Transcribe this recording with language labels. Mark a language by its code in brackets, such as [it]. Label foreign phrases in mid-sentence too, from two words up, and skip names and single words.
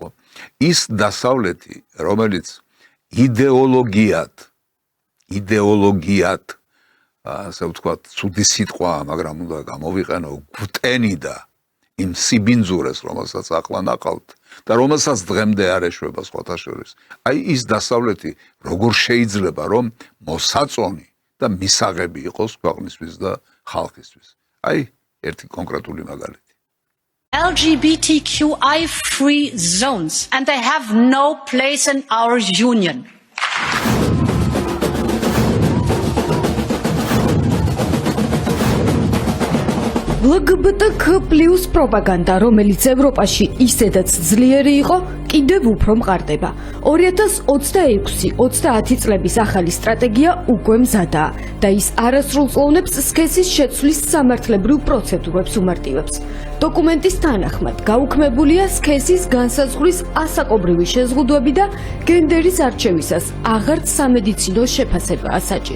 [ka] ის დასავლეთი, რომელიც იდეოლოგიად, ასე ვთქვათ, ცუდი სიტყვაა, მაგრამ უნდა გამოვიყენო, გვტენიდა იმ სიბინძურეს, რომელსაც ახლა ნახავთ და რომელსაც დღემდე არ ეშვება სხვათა შორის. აი ის დასავლეთი როგორ შეიძლება რომ მოსაწონი და მისაღები იყოს ქვეყნისთვის და ხალხისთვის. აი ერთი კონკრეტული მაგალითი. [en] LGBTQI free zones and they have no place in our union. [ka] LGBTQ+ პროპაგანდა, რომელიც ევროპაში ისედაც ძლიერი იყო, კიდევ უფრო მყარდება. 2026-30 წლების ახალი სტრატეგია უკვე მზადაა და ის არასრულწლოვნებს სქესის შეცვლის სამართლებრივ პროცედურებს უმარტივებს. დოკუმენტის თანახმად გაუქმებულია სქესის განსაზღვრის ასაკობრივი შეზღუდვები და გენდერის არჩევისას აღარც სამედიცინო შეფასებაა საჭირო.